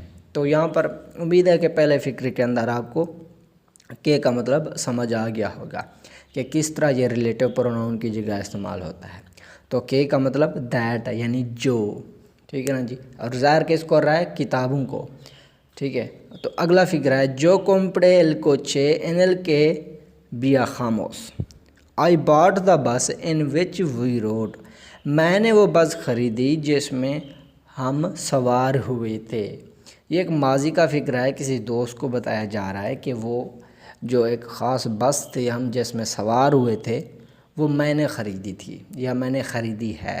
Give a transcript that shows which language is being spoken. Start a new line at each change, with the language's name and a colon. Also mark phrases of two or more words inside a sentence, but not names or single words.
Urdu: تو یہاں پر امید ہے کہ پہلے فکر کے اندر آپ کو کے کا مطلب سمجھ آ گیا ہوگا کہ کس طرح یہ
English: relative pronoun
Urdu: کی جگہ استعمال ہوتا ہے۔ تو کے کا مطلب دیٹ یعنی جو، ٹھیک ہے نا جی، اور ظاہر کس کو رہا ہے، کتابوں کو، ٹھیک ہے۔ تو اگلا فکر ہے جو
Spanish: compré el coche en el que viajamos.
English: I bought the bus in which we rode.
Urdu: میں نے وہ بس خریدی جس میں ہم سوار ہوئے تھے۔ یہ ایک ماضی کا فکر ہے، کسی دوست کو بتایا جا رہا ہے کہ وہ جو ایک خاص بس تھی ہم جس میں سوار ہوئے تھے وہ میں نے خریدی تھی یا میں نے خریدی ہے۔